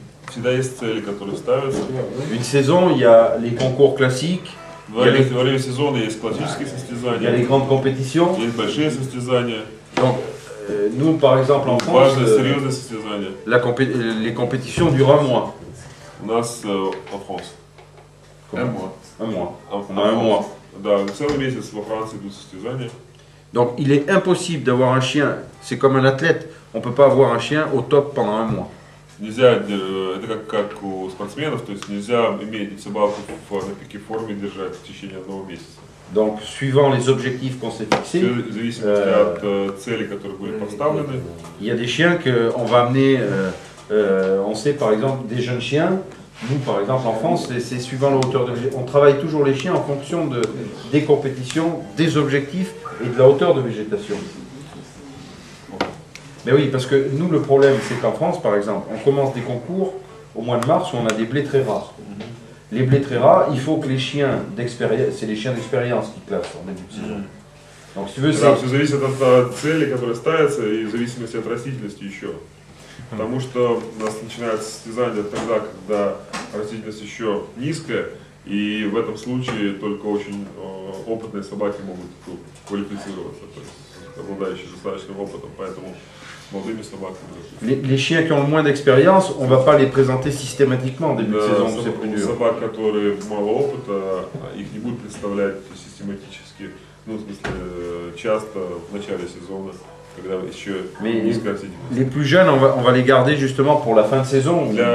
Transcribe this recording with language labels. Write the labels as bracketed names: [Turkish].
[Russian] Всегда есть цели, которые ставятся. [French] Une saison, il y a les concours classiques. [Russian] Во время сезона есть классические состязания. [French] Il y a les grandes compétitions. [Russian] Есть большие состязания. [French] Donc, nous, par exemple, en France, [Russian] серьезные состязания. [French] Les compétitions durent un mois. [Russian] У нас [French] en France. Un mois. Un mois. On a un mois. [Russian] Да, целый месяц во Франции идут состязания. [French] Donc, il est impossible d'avoir un chien. C'est comme un athlète. On ne peut pas avoir un chien au top pendant un mois. [Russian] Нельзя, это как у спортсменов, то есть нельзя иметь собаку на пике форме держать в течение одного месяца. [French] Donc, suivant les objectifs qu'on s'est fixés, [Russian] в зависимости от целей, которые были поставлены. [French] Il y a des chiens qu'on va amener, on sait par exemple des jeunes chiens. Nous, par exemple, en France, c'est suivant la hauteur de végétation. On travaille toujours les chiens en fonction des compétitions, des objectifs et de la hauteur de végétation. Mais oui, parce que nous, le problème, c'est qu'en France, par exemple, on commence des concours au mois de mars où on a des blés très rares. Les blés très rares, il faut que les chiens d'expérience, c'est les chiens d'expérience qui classent en début de saison. Donc, si tu veux, [Russian] да, все зависит от цели, которые ставятся, и в зависимости от растительности еще. Потому что у нас начинается состязание тогда, когда растительность еще низкая, и в этом случае только очень опытные собаки могут квалифицироваться, то есть обладающие достаточным опытом, поэтому молодыми собаками. [French] Les chiens qui ont le moins d'expérience, on ne va pas les présenter systématiquement en début de saison, c'est plus dur. [Russian] Собак, которые мало опыта, их не будут представлять систематически, ну, в смысле, часто в начале сезона. [French] Mais les plus jeunes, on va les garder justement pour la fin de saison.